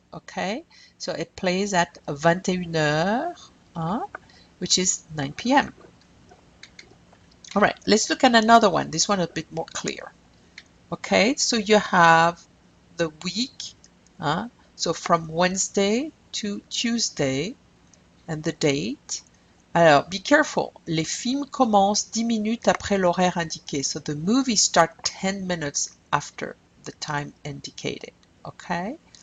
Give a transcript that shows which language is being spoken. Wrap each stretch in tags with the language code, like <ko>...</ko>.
<en>Okay, so it plays at 21h, which is 9 p.m. All right, let's look at another one. This one a bit more clear. Okay, so you have the week, so from Wednesday to Tuesday, and the date.</en> <fr>Alors,</fr> <en>be careful.</en> <fr>Les films commencent 10 minutes après l'horaire indiqué.</fr> <en>So the movie start 10 minutes after the time indicated. Okay?</en>